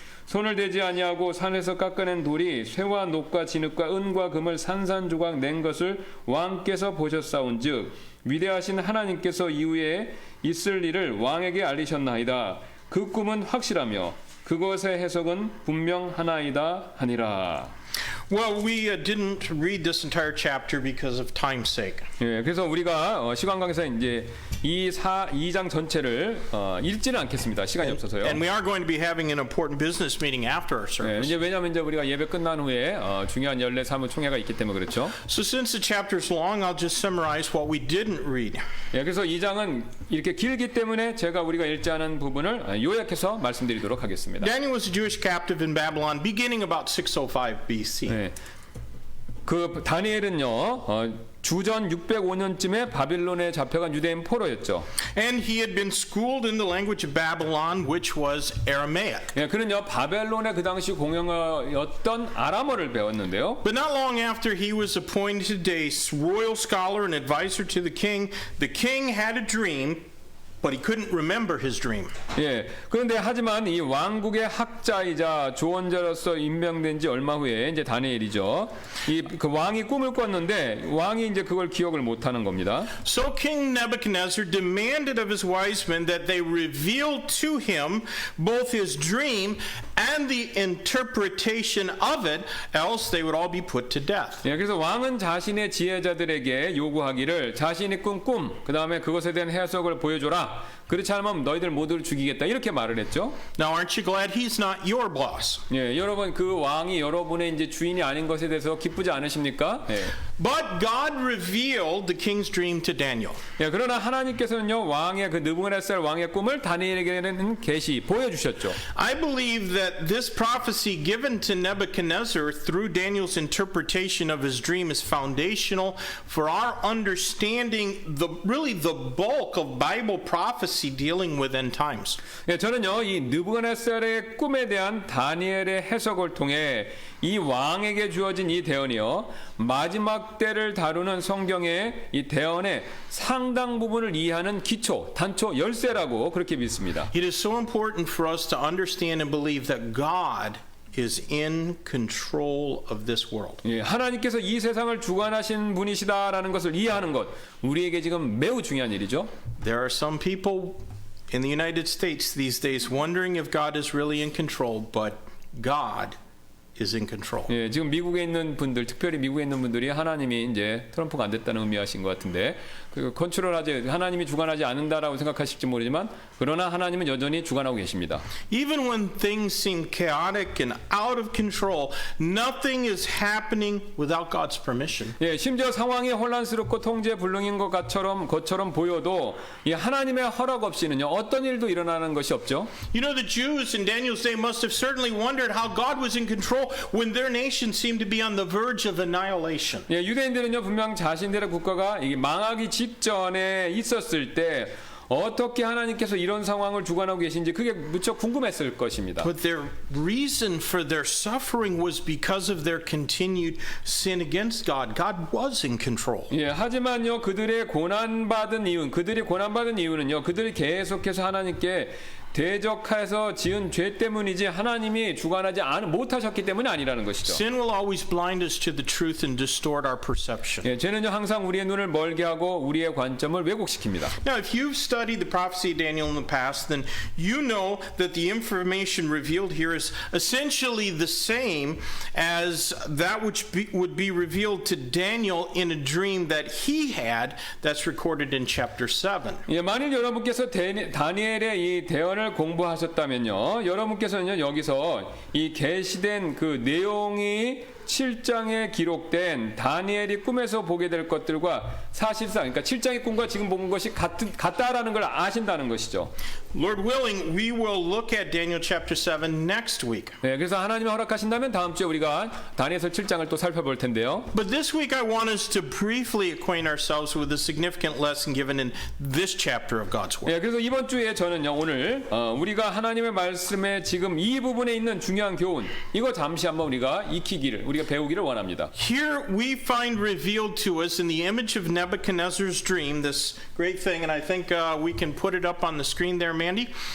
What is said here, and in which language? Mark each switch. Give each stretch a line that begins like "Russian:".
Korean: 손을 대지 아니하고 산에서 깎아낸 돌이 쇠와 녹과 진흙과 은과 금을 산산조각 낸 것을 왕께서 보셨사온즉 위대하신 하나님께서 이후에 있을 일을 왕에게 알리셨나이다. 그 꿈은 확실하며 그것의 해석은 분명하나이다 하니라.
English: Well, we didn't read this entire chapter because of time's sake.
Korean: 예, 그래서 우리가 시간 관계상 이제 이 2장 전체를 읽지는 않겠습니다. 시간이 없어서요.
English: And we are going to be having an important business meeting after our
Korean: 예,
English: service.
Korean: 이제 왜냐하면 이제 우리가 예배 끝난 후에 중요한 연례 사무 총회가 있기 때문에 그렇죠.
English: So since the chapter is long, I'll just summarize what we didn't read.
Korean: 예, 그래서 2장은 이렇게 길기 때문에 제가 우리가 읽지 않은 부분을 요약해서 말씀드리도록 하겠습니다.
English: Daniel was a Jewish captive in Babylon beginning about 605 BC.
Korean: 네. 그 다니엘은요 주전 605년쯤에 바빌론에 잡혀간 유대인 포로였죠.
English: And he had been schooled in the language of Babylon, which was Aramaic.
Korean: 예, 그는요 바벨론의 그 당시 공용어였던 아람어를 배웠는데요.
English: But not long after he was appointed a royal scholar and advisor to the king had a dream, but he couldn't remember his dream.
Korean: 예, 그런데 하지만 이 왕국의 학자이자 조언자로서 임명된 지 얼마 후에 이제 다니엘이죠. 그 왕이 꿈을 꿨는데 왕이 이제 그걸 기억을 못하는 겁니다.
English: So King Nebuchadnezzar demanded of his wise men that they reveal to him both his dream and the interpretation of it, else they would all be put to death.
Korean: 예, 그래서 왕은 자신의 지혜자들에게 요구하기를 자신이 꾼 꿈, 그 다음에 그것에 대한 해석을 보여줘라. 그렇지 않으면 너희들 모두를 죽이겠다 이렇게 말을 했죠.
English: Now, aren't you glad he's not your boss?
Korean: 예, 여러분 그 왕이 여러분의 이제 주인이 아닌 것에 대해서 기쁘지 않으십니까? 예.
English: But God revealed the king's dream to Daniel.
Korean: 예, 그러나 하나님께서는요 왕의 그 느부갓네살 왕의 꿈을 다니엘에게는 계시 보여주셨죠.
English: I believe that this prophecy given to Nebuchadnezzar through Daniel's interpretation of his dream is foundational for our understanding really the bulk of Bible prophecy dealing with end times.
Korean: 예, 저는요 이 느부갓네살의 꿈에 대한 다니엘의 해석을 통해 이 왕에게 주어진 이 대언이요 마지막 때를 다루는 성경의 이 대언의 상당 부분을 이해하는 기초, 단초, 열쇠라고 그렇게 믿습니다.
English: It is so important for us to understand and believe that God is in control of this world.
Korean: 예, 하나님께서 이 세상을 주관하신 분이시다라는 것을 이해하는 것 우리에게 지금 매우 중요한 일이죠.
English: There are some people in the United States these days wondering if God is really in control, but God is in control.
Korean: 예, 지금 미국에 있는 분들, 특별히 미국에 있는 분들이 하나님이 이제 트럼프가 안 됐다는 의미하신 것 같은데, 그 컨트롤하지 하나님이 주관하지 않는다라고 생각하실지 모르지만, 그러나 하나님은 여전히 주관하고 계십니다.
English: Even when things seem chaotic and out of control, nothing is happening without God's permission.
Korean: 예, 심지어 상황이 혼란스럽고 통제 불능인 것처럼 보여도 이 하나님의 허락 없이는요 어떤 일도 일어나는 것이 없죠.
English: You know, the Jews in Daniel's day must have certainly wondered how God was in control when their nation seemed to be on the verge of annihilation.
Korean: 예, 유대인들은요 분명 자신들의 국가가 이게 망하기 직전에 있었을 때 어떻게 하나님께서 이런 상황을 주관하고 계신지 그게 무척 궁금했을 것입니다.
English: But their reason for their suffering was because of their continued sin against God. God was in control.
Korean: 예, 하지만요 그들이 고난받은 이유는요 그들이 계속해서 하나님께 대적해서 지은 죄 때문이지 하나님이 주관하지 못하셨기 때문이 아니라는 것이죠.
English: Sin will always blind us to the truth and distort our perception.
Korean: 예, 죄는요 항상 우리의 눈을 멀게 하고 우리의 관점을 왜곡시킵니다.
English: Now, if you've studied the prophecy of Daniel in the past, then you know that the information revealed here is essentially the same as that which would be revealed to Daniel in a dream that he had that's recorded in chapter 7.
Korean: 예, 만일 여러분께서 다니엘의 이 대언을 공부하셨다면요, 여러분께서는요 여기서 이 계시된 그 내용이 7장에 기록된 다니엘이 꿈에서 보게 될 것들과 사실상 그러니까 7장의 꿈과 지금 본 것이 같다라는 걸 아신다는 것이죠.
English: Lord willing, we will look at Daniel chapter 7 next week.
Korean: 네, 그래서 하나님이 허락하신다면 다음 주에 우리가 다니엘서 7장을 또 살펴볼 텐데요.
English: But this week I want us to briefly acquaint ourselves with a significant lesson given in this chapter of God's Word.
Korean: 네, 그래서 이번 주에 저는요 오늘 우리가 하나님의 말씀에 지금 이 부분에 있는 중요한 교훈 이거 잠시 한번 우리가 익히기를 우리가 배우기를 원합니다.
English: Here we find revealed to us in the image of Nebuchadnezzar's dream this great thing, and I think we can put it up on the screen there, Mandy.